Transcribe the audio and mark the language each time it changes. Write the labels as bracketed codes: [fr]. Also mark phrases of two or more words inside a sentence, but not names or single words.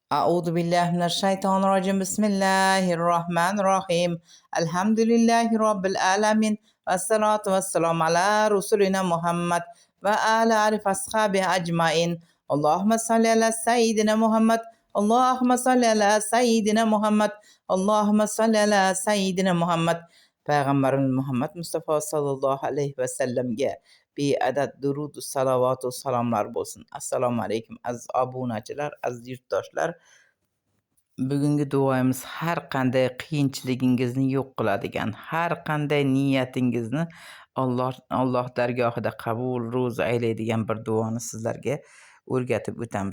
[ar] أعوذ بالله من الشيطان الرجيم بسم الله الرحمن الرحيم الحمد لله رب العالمين والصلاة والسلام على رسولنا محمد وعلى آله وأصحابه أجمعين اللهم صل على سيدنا محمد اللهم صل على سيدنا محمد اللهم صل على سيدنا محمد [uz] Payg'ambarimiz Muhammad Mustafa sallallohu alayhi va sallamga beadad durud salavot va salomlar bo'lsin. Assalomu alaykum aziz obunachilar, aziz yurtdoshlar. Bugungi duoyimiz har qanday qiyinchiligingizni yo'q qiladigan, har qanday niyatingizni Alloh dargohida qabul, ro'za aylaydigan bir duoni sizlarga o'rgatib o'tamiz.